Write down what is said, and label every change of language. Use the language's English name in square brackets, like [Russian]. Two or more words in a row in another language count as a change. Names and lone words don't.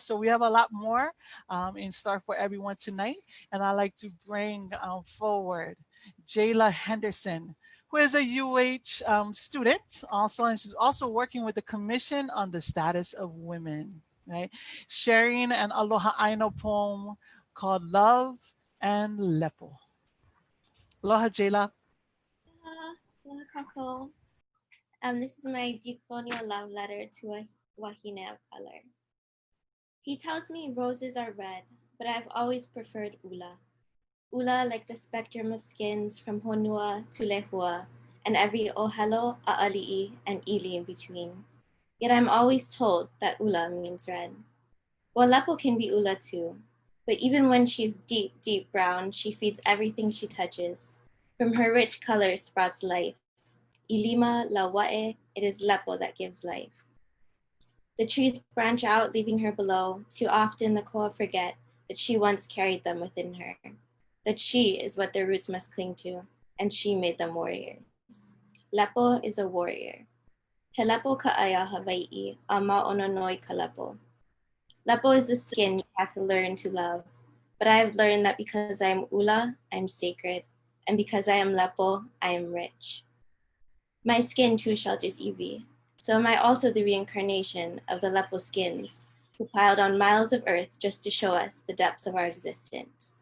[English] So we have a lot more in store for everyone tonight. And I'd like to bring forward Jayla Henderson, who is a UH student also, and she's also working with the Commission on the Status of Women, right? Sharing an [Hawaiian] Aloha ʻāina [English] poem called Love and Lepo. Aloha, Jayla. [Hawaiian] Aloha, Kako. [English] This is my decolonial love letter to a wahine of color. He tells me roses are red, but I've always preferred ula. Ula like the spectrum of skins from honua to lehua, and every ohelo, a'ali'i, and ili in between. Yet I'm always told that ula means red. Well, lepo can be ula too. But even when she's deep, deep brown, she feeds everything she touches. From her rich color sprouts life. [Hawaiian] Ilima la wa'e, [English] it is lepo that gives life. The trees branch out, leaving her below. Too often the koa forget that she once carried them within her. That she is what their roots must cling to, and she made them warriors. Lepo is a warrior. [Hawaiian] He lepo ka'aya Hawaii, a ma'ononoi ka lepo. [English] Lepo is the skin you have to learn to love. But I have learned that because I am ula, I am sacred. And because I am lepo, I am rich. My skin too shelters iwi. So am I also the reincarnation of the lepo skins who piled on miles of earth just to show us the depths of our existence.